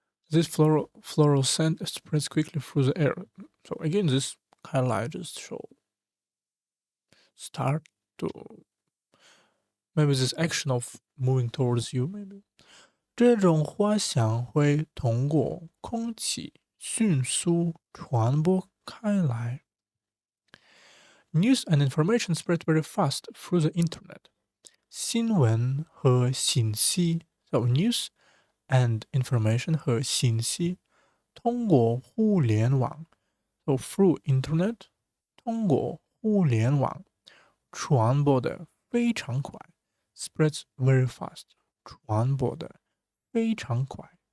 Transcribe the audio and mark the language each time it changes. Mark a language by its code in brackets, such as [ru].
[en] This floral scent spreads quickly through the air. So again, this 开来 just show start to maybe this action of moving towards you maybe. [zh] 这种花香会通过空气迅速传播开来。 [en] News and information spread very fast through the internet. [zh] 新闻和信息 [en] so news and information [zh] 和信息通过互联网 [en] so through internet [zh] 通过互联网传播的非常快 [en] spreads very fast [zh] 传播的非常快。